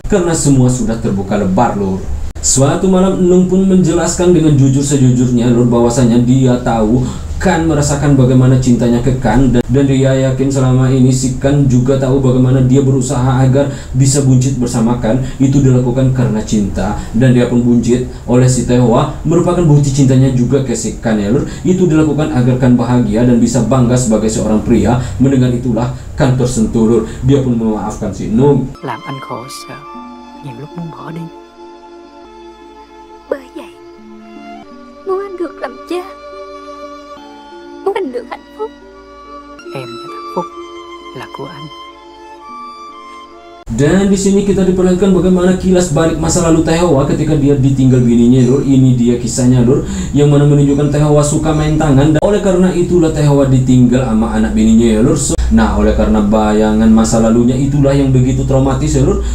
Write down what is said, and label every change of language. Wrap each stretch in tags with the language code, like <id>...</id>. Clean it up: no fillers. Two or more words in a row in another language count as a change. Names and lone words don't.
<id>Karena semua sudah terbuka lebar lur. Suatu malam Nung pun menjelaskan dengan jujur sejujurnya lur bahwasanya dia tahu Kan merasakan bagaimana cintanya ke Kan dan dia yakin selama ini si Kan juga tahu bagaimana dia berusaha agar bisa buncit bersama Kan. Itu dilakukan karena cinta dan dia pun buncit oleh si Taehwa merupakan bukti cintanya juga ke si Kan ya lur. Itu dilakukan agar Kan bahagia dan bisa bangga sebagai seorang pria. Mendengar itulah Kan tersentuh lur. Dia pun memaafkan si Nung.</id> <vi>Làm anh khổ sao? Nhiều lúc muốn bỏ đi. Bởi vậy, muốn anh được làm cha, muốn anh được hạnh phúc. Em và hạnh phúc là của anh.</vi> <id>Dan di sini kita diperlihatkan bagaimana kilas balik masa lalu Taehwa ketika dia ditinggal bininya lur. Ini dia kisahnya lur, yang mana menunjukkan Taehwa suka main tangan dan oleh karena itulah Taehwa ditinggal sama anak bininya ya lur. Nah oleh karena bayangan masa lalunya itulah yang begitu traumatis ya lur.</id>